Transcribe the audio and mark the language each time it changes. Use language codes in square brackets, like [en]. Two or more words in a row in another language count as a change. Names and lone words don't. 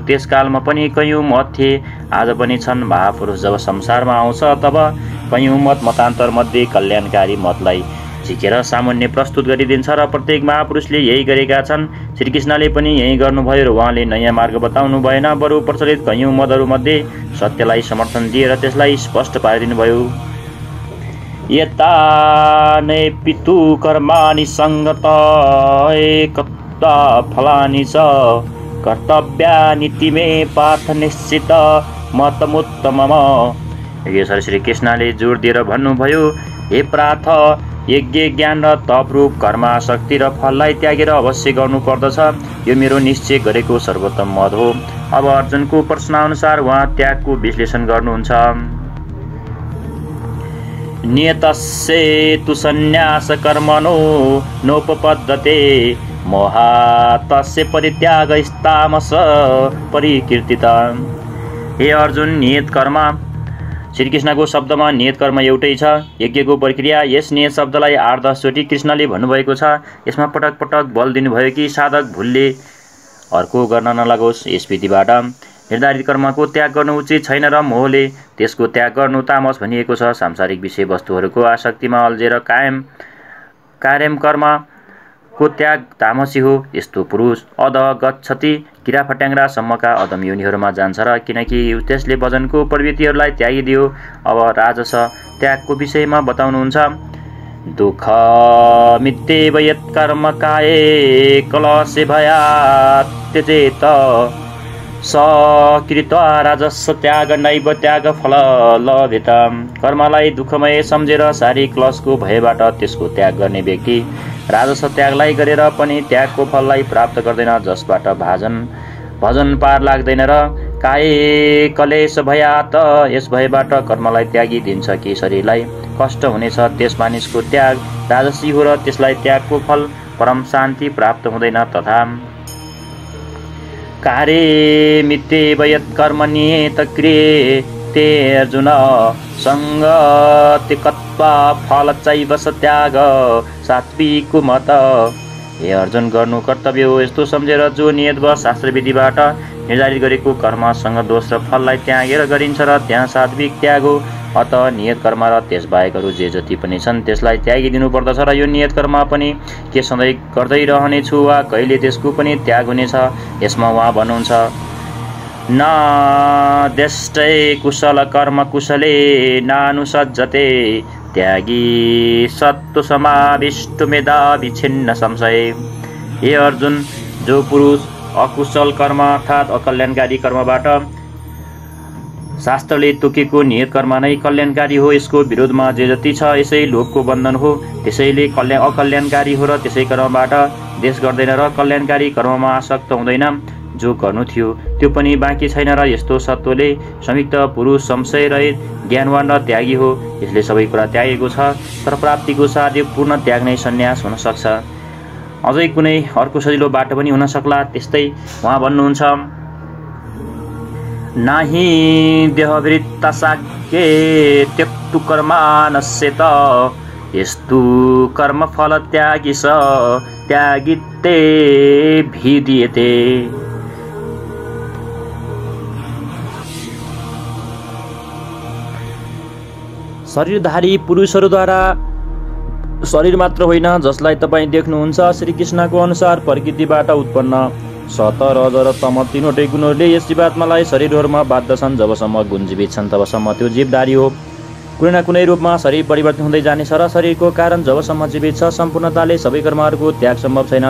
[ne] त्यस कालमा पनि कयौं मत थिए, आज पनि छन्। महापुरुष जब संसारमा आउँछ तब कयौं मतान्तर मध्ये कल्याणकारी मतलाई झिकेर सामान्य प्रस्तुत गरिदिन्छ र प्रत्येक महापुरुषले यही गरेका छन्। श्रीकृष्णले पनि यही गर्नुभयो र उहाँले नयाँ मार्ग बताउनु भएन, बरु प्रचलित कयौं मतहरूमध्ये सत्यलाई समर्थन दिएर त्यसलाई स्पष्ट पारिदिनुभयो। [sa] यताने पितु कर्माणि संगत एकता फलानि च कर्तव्यानीति मे पार्थ निश्चित मतमुत्तमम। [ne] योगेश्वर श्री कृष्णले जोड दिएर भन्नुभयो, हे पार्थ, यज्ञ ज्ञान र तप रूप कर्माशक्ति र फललाई त्यागेर अवश्य गर्नुपर्दछ। यो मेरो निश्चय गरेको सर्वोत्तम मत हो। अब अर्जुनको प्रश्नअनुसार उहाँ त्यागको विश्लेषण गर्नुहुन्छ। [sa] नियतस्य तु सन्न्यास कर्मणो नोपपद्यते मोहातस्य परित्यागस्तामस परिकीर्तिता। [ne] हे अर्जुन, नियत कर्म, श्रीकृष्णको शब्दमा नियत कर्म एउटै छ। यज्ञको प्रक्रिया, यस नियत शब्दलाई 8-10 चोटि कृष्णले भन्नुभएको छ। यसमा पटक पटक बल दिनुभयो कि साधक भुलले अर्को गर्न नलागोस्। यस विधिबाट निर्धारित कर्मको त्याग गर्नु उचित छैन र मोहले त्यसको त्याग गर्नु तामस भनिएको छ। सांसारिक विषय वस्तुहरूको आसक्तिमा अल्झेर कार्यम कर्मको त्याग तामसी हो। यस्तो पुरुष [sa] अधः गच्छति, [ne] किराफट्याङ्ग्रासम्मका अधम योनिहरूमा जान्छ र किनकि त्यसले वजनको प्रवृत्तिहरूलाई त्यागिदियो। अब राजस त्यागको विषयमा बताउनुहुन्छ। [sa] दुःख मित्येव यत् कर्म काये कलशे भयात् त्यजेत स कृत्वा राजस त्याग नैव त्याग फल लभेत। [ne] कर्मलाई दुःखमय सम्झेर शारीरिक क्लशको भयबाट त्यसको त्याग गर्ने व्यक्ति राजस त्यागलाई गरेर पनि त्यागको फललाई प्राप्त गर्दैन, जसबाट भजन पार लाग्दैन र [sa] काये कलेश भयात, [ne] यस भयबाट कर्मलाई त्यागिदिन्छ कि शरीरलाई कष्ट हुनेछ। त्यस मानिसको त्याग राजसी हो र त्यसलाई त्यागको फल परम शान्ति प्राप्त हुँदैन। [sa] तथा कार्ये मित्येव यत् कर्म नियत क्रियते अर्जुन सङ्गतिकत्वा फल चैव स त्याग सात्विको मत। [ne] हे अर्जुन, गर्नु कर्तव्य हो यस्तो सम्झेर जो नियत वा शास्त्र विधिबाट निर्धारित गरेको कर्मसँग दोष र फललाई त्यागेर गरिन्छ र त्यहाँ सात्विक त्याग हो। अत नियत कर्म र त्यसबाहेकहरू जे जति पनि छन् त्यसलाई त्यागिदिनु पर्दछ र यो नियत कर्म पनि के सधैँ गर्दै रहनेछु वा कहिले त्यसको पनि त्याग हुनेछ। यसमा उहाँ भन्नुहुन्छ, [sa] न देष्टै कुशल कर्म कुशले नानुसज्जते त्यागी सत्व समाविष्ट मेधा विच्छिन्न संशय। [ne] हे अर्जुन, जो पुरुष अकुशल कर्म अर्थात् अकल्याणकारी कर्मबाट शास्त्रले तोकेको नियत कर्म नै कल्याणकारी हो, यसको विरोधमा जे जति छ यसै लोभको बन्धन हो, त्यसैले अकल्याणकारी हो र त्यसै कर्मबाट देश गर्दैन र कल्याणकारी कर्ममा आसक्त हुँदैन। जो गर्नु थियो त्यो पनि बाँकी छैन र यस्तो सत्वले संयुक्त पुरुष संशय रहित ज्ञानवान र त्यागी हो। यसले सबै कुरा त्यागेको छ, तर प्राप्तिको साथ यो पूर्ण त्याग नै सन्यास हुन सक्छ। अझै कुनै अर्को सजिलो बाटो पनि हुन सक्ला। त्यस्तै उहाँ भन्नुहुन्छ, [sa] नाहि देहवृत्ता साक्ये त्यक्तु कर्मानस्येत यस्तु कर्मफल त्यागी स त्यागिते भिदीयते। [ne] शरीरधारी पुरुषहरूद्वारा शरीर मात्र होइन जसलाई तपाईँ देख्नुहुन्छ, श्रीकृष्णको अनुसार प्रकृतिबाट उत्पन्न सत रज र तम तीनवटै गुणहरूले यस जीवात्मालाई शरीरहरूमा बाँध्दछन्। जबसम्म गुण जीवित छन् तबसम्म त्यो जीवधारी हो। कुनै न कुनै रूपमा शरीर परिवर्तन हुँदै जानेछ र शरीरको कारण जबसम्म जीवित छ सम्पूर्णताले सबै कर्महरूको त्याग सम्भव छैन।